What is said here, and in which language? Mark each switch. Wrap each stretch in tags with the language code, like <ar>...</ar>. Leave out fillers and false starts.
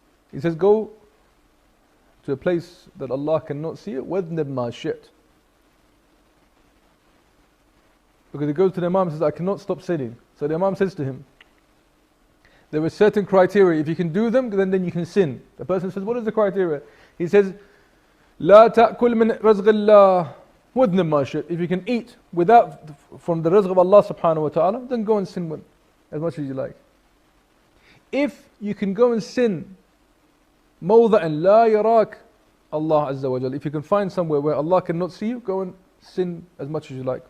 <en>He says, go to a place that Allah cannot see it,</en> <ar>وَذْنِبْ مَا شِئْتَ.</ar> <en>Because he goes to the Imam and says, I cannot stop sinning. So the Imam says to him, there are certain criteria. If you can do them, then you can sin. The person says, what is the criteria? He says,</en> <ar>لا تأكل من رزق الله وذنب ما شئت.</ar> <en>If you can eat without from the rizq of Allah subhanahu wa ta'ala, then go and sin as much as you like. If you can go and sin</en> <ar>موضع لا يراك</ar> <en>Allah Azza wa Jal, if you can find somewhere where Allah cannot see you, go and sin as much as you like.</en>